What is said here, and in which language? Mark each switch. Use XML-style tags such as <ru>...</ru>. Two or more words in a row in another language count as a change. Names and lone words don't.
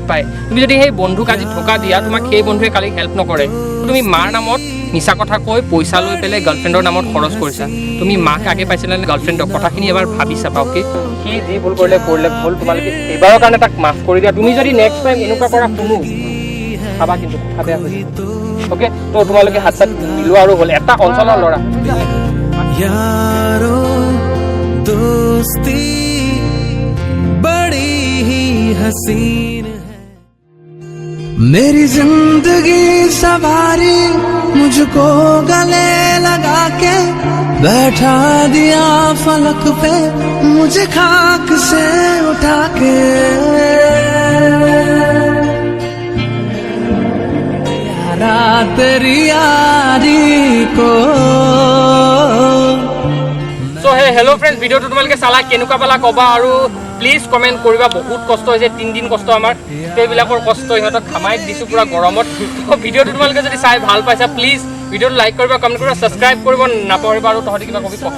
<as>পায় তুমি যদি সেই বন্ধুক আজি ধোকা দিয়া তোমাক সেই বন্ধুৱে কালি হেল্প নকৰে তুমি মাৰ নামত মিছা কথা কৈ পইচা লৈ পেলাই গাৰ্লফ্ৰেণ্ডৰ নামত খৰচ কৰিছা তুমি মাক আগে পাইছিলা নে গাৰ্লফ্ৰেণ্ডক কথাখিনি এবাৰ ভাবি চাবা অ'কে সি যি ভুল কৰিলে ভুল তোমালোকে এইবাৰৰ কাৰণে তাক মাফ কৰি দিয়া তুমি যদি</as> <en>next time</en> <as>এনেকুৱা কৰা শুনো চাবা কিন্তু কথা বেয়া হৈ অ'কে তো তোমালোকে হাত চাত মিলোৱা আৰু হ'ল এটা অঞ্চলৰ ল'ৰা</as> <hi>यारो दोस्ती बड़ी ही हसीन है मेरी जिंदगी सवारी मुझको गले लगा के बैठा दिया फलक पे मुझे खाक से उठा के यारा तेरी यारी को</hi> <en>so hey hello friends</en> <as>ভিডিঅ'টো তোমালোকে চালা কেনেকুৱা পালা ক'বা আৰু প্লিজ কমেণ্ট কৰিবা বহুত কষ্ট হৈছে 3 দিন কষ্ট আমাৰ সেইবিলাকৰ কষ্ট ইহঁতক খামাই দিছোঁ পুৰা গৰমত তো ভিডিঅ'টো তোমালোকে যদি চাই ভাল পাইছা প্লিজ ভিডিঅ'টো লাইক কৰিবা কমেণ্ট কৰিবা ছাবস্ক্ৰাইব কৰিব নাপাহৰিবা আৰু তহঁতি কিবা কবি</as>